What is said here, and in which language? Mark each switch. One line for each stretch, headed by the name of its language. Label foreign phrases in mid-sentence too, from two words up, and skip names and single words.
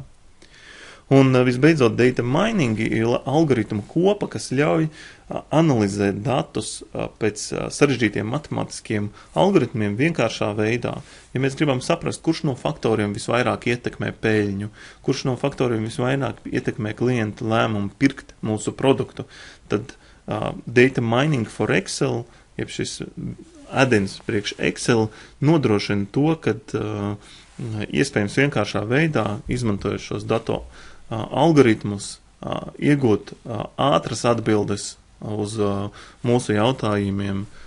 Latvian: Un visbeidzot,
English: data mining
Latvian: ir algoritmu kopa, kas ļauj analizēt datus pēc sarežģītiem matemātiskiem algoritmiem vienkāršā veidā. Ja mēs gribam saprast, kurš no faktoriem visvairāk ietekmē peļņu, kurš no faktoriem visvairāk ietekmē klienta lēmumu pirkt mūsu produktu, tad
English: data mining for Excel,
Latvian: jeb šis add-ins priekš Excel, nodrošina to, ka iespējams vienkāršā veidā, izmantojot šos datu algoritmus, iegūt ātras atbildes uz mūsu jautājumiem